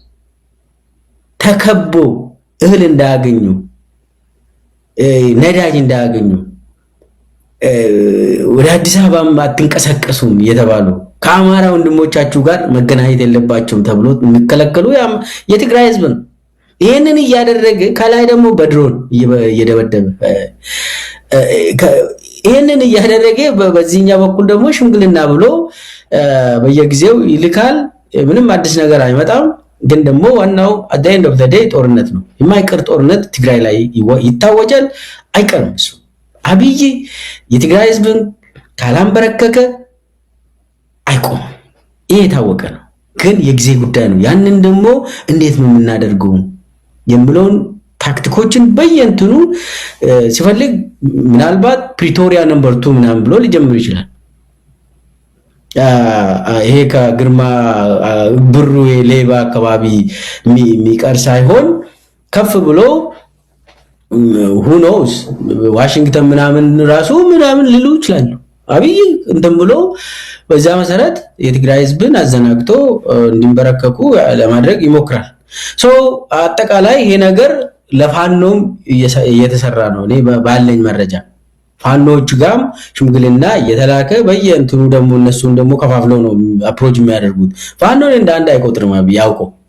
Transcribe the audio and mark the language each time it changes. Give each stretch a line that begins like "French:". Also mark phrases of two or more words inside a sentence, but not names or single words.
Amharic: ተከቦ እህል እንዳያገኙ ነዳጅ እንዳያገኙ ወደ አዲስ አበባ አትንቀሳቀሱም እየተባሉ ከአማራ ወንድሞቻችሁ ጋር መገናኘት የለባቸውም ተብሎ የሚከለከሉ የትግራይ ህዝብ ነው። ይሄንን እያደረገ ከላይ ደግሞ በድሮን እየደበደበ ይሄንን እያደረገ በዚህኛው በኩል ደግሞ ሽምግልና ብሎ በየጊዜው ይልካል። ምንም አዲስ ነገር አይመጣም። ግን ደግሞ ዋናው
English: at the end of the day
Amharic: ጦርነት ነው። የማይቀር ጦርነት ትግራይ ላይ ይታወጃል። አይቀርም እሱ አብይ የትግራይ ህዝብን ካላንበረከከ አይቆምም። ይሄ የታወቀ ነው። ግን የጊዜ ጉዳይ ነው። ያንን ደግሞ እንዴት ነው የምናደርገው የሚለውን ታክቲኮችን በየንትኑ ሲፈልግ ምናልባት ፕሪቶሪያ ነምበር 2 ምናምን ብሎ ሊጀምር ይችላል። ይሄ ከግርማ ብሩ ሌባ አካባቢ የሚቀር ሳይሆን ከፍ ብሎ
English: who knows
Amharic: ዋሽንግተን ምናምን ራሱ ምናምን ሊሉ ይችላል። አብይ እንትን ብሎ በዛ መሰረት የትግራይ ህዝብን አዘናግቶ እንዲንበረከኩ ለማድረግ ይሞክራል። አጠቃላይ ይሄ ነገር ለፋኖም እየተሰራ ነው። እኔ ባለኝ መረጃ ፋኖች ጋም ሽምግልና እየተላከ በየእንትኑ ደግሞ እነሱን ደግሞ ከፋፍለው ነው አፕሮች የሚያደርጉት። ፋኖን እንደ አንድ አይቆጥርም አብይ ያውቀው